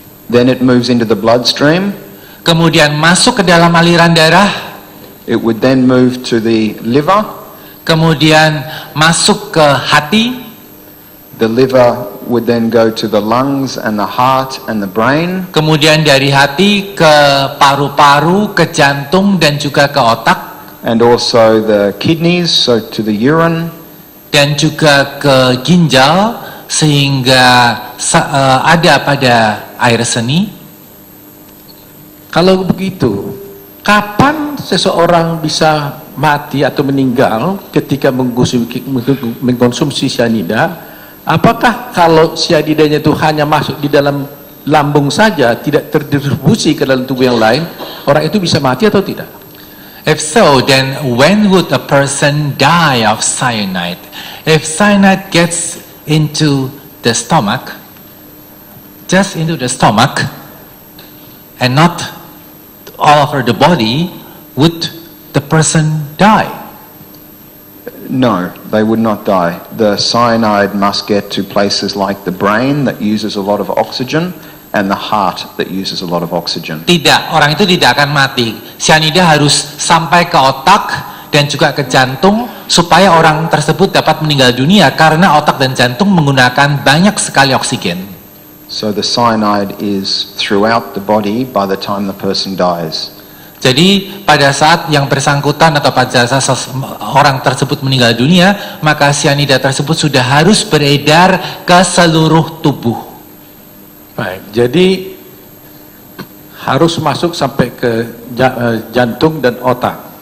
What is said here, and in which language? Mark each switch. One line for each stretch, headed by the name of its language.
English: then it moves into the bloodstream.
Indonesian: kemudian masuk ke dalam aliran darah,
English: It would then move to the liver.
Indonesian: kemudian masuk ke hati,
English: The liver would then go to the lungs and the heart and the brain.
Indonesian: kemudian dari hati ke paru-paru, ke jantung dan juga ke otak,
English: And also the kidneys, so to the urine.
Indonesian: dan juga ke ginjal sehingga ada pada air seni. Kalau begitu, kapan seseorang bisa mati atau meninggal ketika mengkonsumsi cyanida? Apakah kalau cyanidanya itu hanya masuk di dalam lambung saja, tidak terdistribusi ke dalam tubuh yang lain, orang itu bisa mati atau tidak?
English: If so, then when would a person die of cyanide? If cyanide gets into the stomach, just into the stomach, and not all over the body, would the person die? No, they would not die. The cyanide must get to places like the brain that uses a lot of oxygen and the heart that uses a lot of oxygen.
Indonesian: Tidak, orang itu tidak akan mati. Cyanida harus sampai ke otak dan juga ke jantung supaya orang tersebut dapat meninggal dunia karena otak dan jantung menggunakan banyak sekali oksigen.
English: So the cyanide is throughout the body by the time the person dies.
Indonesian: Jadi pada saat yang bersangkutan atau pada saat orang tersebut meninggal dunia, maka cyanida tersebut sudah harus beredar ke seluruh tubuh. Baik, jadi harus masuk sampai ke jantung dan otak.